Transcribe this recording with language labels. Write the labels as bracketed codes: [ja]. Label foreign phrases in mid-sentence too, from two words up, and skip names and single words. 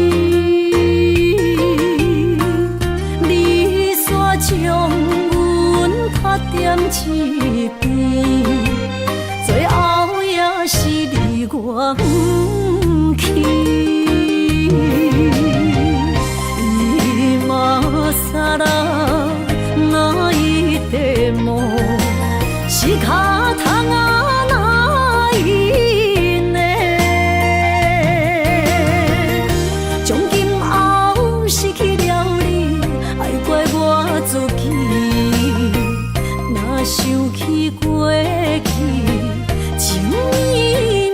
[nan] 你煞将阮拍点一边，最后也是离我不去。 [ja] 今さら泣いても仕方がないね。 [nan] 从今后失去了你，爱怪我自己。若想起过去情绵